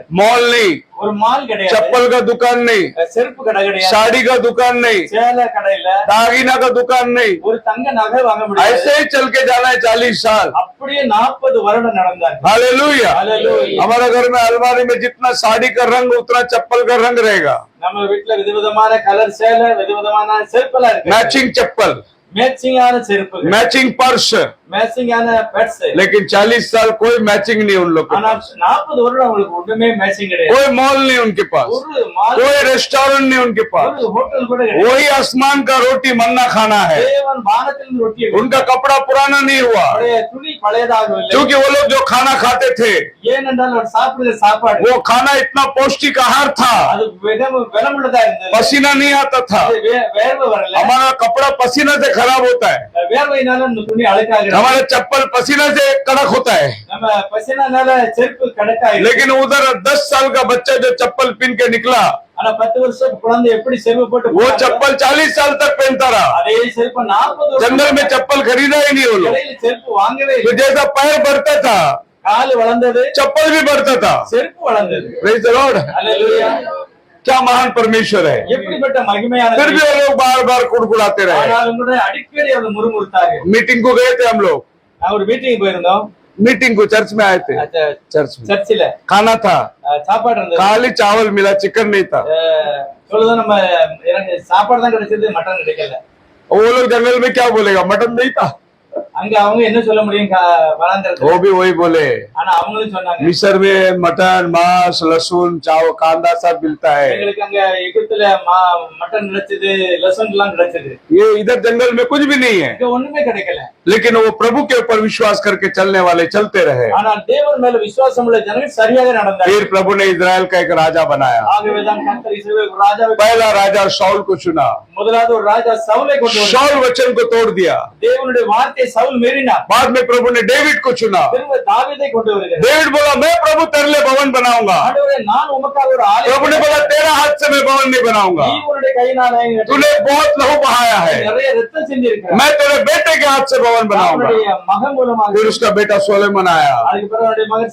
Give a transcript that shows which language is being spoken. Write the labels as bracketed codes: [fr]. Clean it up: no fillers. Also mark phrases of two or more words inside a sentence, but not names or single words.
[hi] मॉल नहीं, [ta] ஒரு மால் கிடையாது, [hi] चप्पल का दुकान नहीं, [ta] செருப்பு கடை கிடையாது, [hi] साड़ी का दुकान नहीं, [ta] சேலை கடையில [hi] दागीना का दुकान नहीं, [ta] ஒரு தங்க நகை வாங்க முடியாது। [hi] ऐसे ही चल के जाना है 40 साल। [ta] அப்படியே 40 வருடம் நடந்தார்। [hi] हालेलुया। हालेलुया। हमारे घर में अलमारी में जितना साड़ी का रंग उतना चप्पल का रंग रहेगा, [ta] நம்ம வீட்டுல விதவிதமான கலர் சேலை, விதவிதமான செருப்பெல்லாம் இருக்கு, [hi] मैचिंग चप्पल, [ta] மேட்சிங்கான செருப்பு, [hi] मैचिंग पर्स, [ta] மேட்சிங்கான பெட்ஸ்। [hi] लेकिन 40 साल कोई मैचिंग नहीं उन लोग के [ta] ஆனா [hi] पास, [ta] 40 வருடம் அவங்களுக்கு ஒண்ணுமே மேட்சிங் கிடையாது। [hi] कोई मॉल नहीं उनके पास, [ta] ஒரு மால், [hi] कोई रेस्टोरेंट नहीं उनके पास, [ta] ஒரு ஹோட்டல் கூட கிடையாது। [hi] वही आसमान का रोटी मन्ना खाना है। [ta] தேவன் வானத்திலிருந்து ரொட்டியை [hi] उनका कपड़ा पुराना नहीं हुआ, [ta] அவருடைய துணி பழையதாகவில்லை, [hi] क्योंकि वो लोग जो खाना खाते थे [ta] ஏனென்றால் அவர் சாப்பிடுற சாப்பாடு [hi] वो खाना इतना पौष्टिक आहार था, [ta] அது விலமுள்ளதா இருந்தது, [hi] पसीना नहीं आता था। [ta] அது வேர்வை வரல, [hi] हमारा कपड़ा पसीना से खराब होता है, [ta] வேர்வையினால அந்த துணி அழுக்காகிறது, [hi] हमारा चप्पल पसीना से कड़क होता है, [ta] நம்ம பசினால செருப்பு கடக்காயிருக்கு। [hi] लेकिन उधर 10 साल का बच्चा जो चप्पल पहन के निकला, [ta] ஆனா 10 வருஷம் குழந்தை எப்படி செருப்பு போட்டு [hi] वो [ta] போனாங்க, [hi] चप्पल 40 साल तक पहनता रहा। [ta] அதே செருப்பு 40 வருஷம் [hi] जंगल में चप्पल खरीदा ही नहीं वो लोग, [ta] கடையில செருப்பு வாங்கவே [hi] तो [ta] இல்லை। [hi] जैसा पैर बढ़ता था [ta] கால் வளர்ந்தது, [hi] चप्पल भी बढ़ता था। [ta] செருப்பு வளர்ந்தது। [en] praise the Lord. [ta] அல்லேலூயா। [hi] क्या महान परमेश्वर है। [ta] எப்படிப்பட்ட மகிமையான [hi] फिर भी वो लोग बार बार कुड़कुड़ाते रहे। [ta] ஆனால் கூட அடிக்கடி அவர் முறுமுறுத்தார்கள்। [hi] मीटिंग को गए थे हम लोग, [ta] நான் ஒரு மீட்டிங் போயிருந்தோம், [hi] मीटिंग को चर्च में आए थे, चर्च में [ta] சர்ச்சில் [hi] खाना था, [ta] சாப்பாடு இருந்தது. [hi] खाली चावल मिला, चिकन नहीं था। [ta] சொல்லுதான் நம்ம எனக்கு சாப்பாடு தான் கிடைச்சது, மட்டன் கிடைக்கல. [hi] वो लोग जंगल में क्या बोलेगा, मटन नहीं था। [ta] அங்க அவங்க என்ன சொல்ல முடியும் வனாந்தரத்துல? [hi] वो भी वही बोले, [ta] ஆனா அவங்களும் சொன்னாங்க [hi] मिस्र में मटन, मांस, लहसुन, चावल, कांदा सब मिलता है। [ta] எங்களுக்கு அங்க எகிப்துல மட்டன் கிடைச்சது, லசன் எல்லாம் கிடைச்சது. [hi] ये इधर जंगल में कुछ भी नहीं है, [ta] இங்க ஒண்ணுமே கிடைக்கல. [hi] लेकिन वो प्रभु के ऊपर विश्वास करके चलने वाले चलते रहे। [ta] ஆனால் தேவன் மேல விசுவாசம் உள்ள ஜனங்கள் சரியாக நடந்தார்கள். [hi] फिर प्रभु ने इजराइल का एक राजा बनाया। [ta] ஆகவேதான் கர்த்தர் இஸ்ரவேல் ராஜாவை, [hi] पहला राजा शाऊल को चुना, [ta] முதலாவது ஒரு ராஜா சவுலை கொண்டு வந்தார். [hi] शाऊल वचन को तोड़ दिया। [ta] தேவனுடைய வார்த்தையை சவுல் மீறினார். [hi] बाद में प्रभु ने डेविड को चुना। [ta] திரும்ப தாவீதை கொண்டு வருகிறார். [hi] डेविड बोला, मैं प्रभु तेरे लिए भवन बनाऊंगा। [ta] ஆண்டவரே, நான் உமக்காக ஒரு ஆலயம், [hi] प्रभु ने बोला, तेरा हाथ से मैं भवन नहीं बनाऊंगा, [ta] நீ உன்னுடைய கையினாலே [hi] तूने बहुत लहू बहाया है, [ta] நிறைய ரத்தம் சிந்திருக்கிறார். [hi] मैं तेरे बेटे के हाथ से भवन बनाऊंगा। [ta] அவருடைய மகன் மூலமாக, [hi] फिर उसका बेटा सोलेमन आया, [ta] அதுக்கு பிறகு அவருடைய மகன்